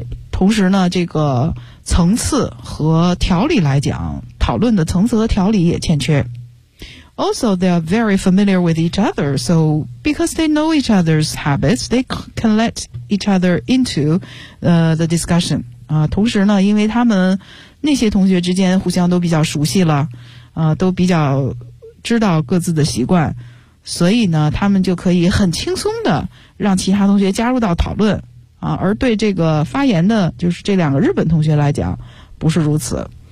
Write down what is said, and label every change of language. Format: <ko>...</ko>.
<zh>同时呢，这个层次和条理来讲，讨论的层次和条理也欠缺。</zh> <en>Also, they are very familiar with each other, so because they know each other's habits, they can let each other into the discussion.</en> <zh>同时呢，因为他们那些同学之间互相都比较熟悉了，都比较知道各自的习惯，所以呢，他们就可以很轻松的让其他同学加入到讨论。而对这个发言的，就是这两个日本同学来讲，不是如此。</zh>